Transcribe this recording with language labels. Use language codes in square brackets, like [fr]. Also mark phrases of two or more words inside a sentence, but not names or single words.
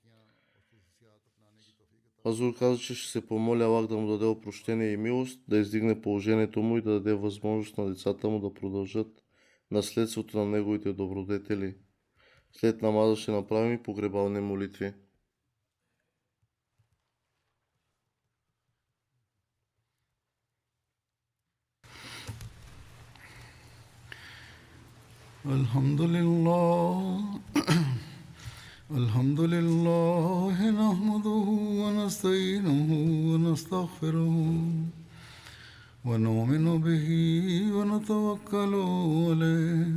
[bg] Хазур каза, че ще се помоли Аллах да му даде опрощение и милост, да издигне положението му и да даде възможност на децата му да продължат наследството на неговите добродетели. След намаза ще направим и погребални молитви. [ar] الحمد لله نحمده ونستعينه ونستغفره ونؤمن به ونتوكل عليه